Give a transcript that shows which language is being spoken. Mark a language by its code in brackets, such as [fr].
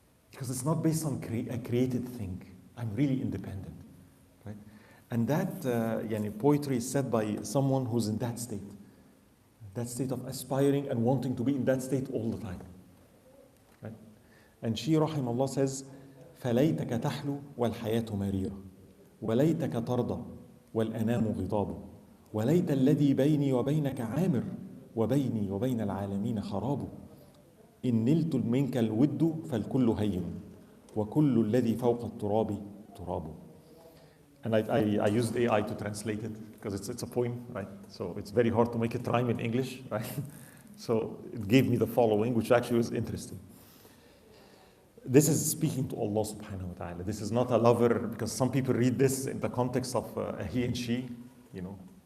[en] Because it's not based on a created thing. I'm really independent, right? And that poetry is said by someone who's in that state of aspiring and wanting to be in that state all the time, right? And she, rahimahullah, says, [ar] فَلَيْتَكَ تَحْلُو وَالْحَيَاةُ مَرِيرًا وَلَيْتَكَ تَرْضَى وَالْأَنَامُ غِضَابُ وَلَيْتَ الَّذِي بَيْنِي وَبَيْنَكَ عَامِرٌ وَبَيْنِي وَبَيْنَ الْعَالَمِينَ خَرَابُ إن نلت منك الود فالكل هين وكل الذي فوق التراب تراب. [en] And I used AI to translate it because it's a poem, right? So it's very hard to make it rhyme in English, right? So it gave me the following, which actually was interesting. This is speaking to Allah subhanahu wa ta'ala. This is not a lover, because some people read this in the context of a he and she, you know.